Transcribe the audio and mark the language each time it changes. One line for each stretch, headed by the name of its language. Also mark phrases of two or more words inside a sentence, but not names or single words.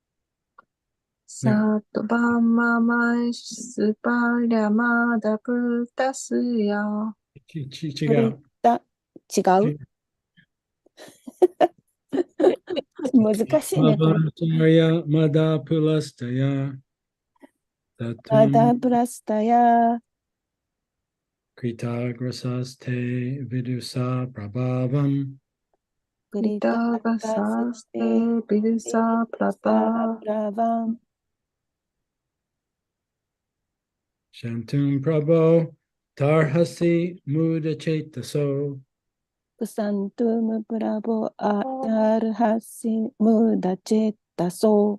Sanskrit: Satvam Mamai Sparya Mada Purtasya.
Japanese: 違う。違う難しいね、これ。
Sanskrit: まだプラスタヤ。マダプラスタヤ。 Kritagrasaste vidusa prabhavam. クリタタガガササステテビルサプラバプラバン Shantum Prabho Tarhasi Muda Chetaso. クサントゥムプラボアタルハシムダチェッタソ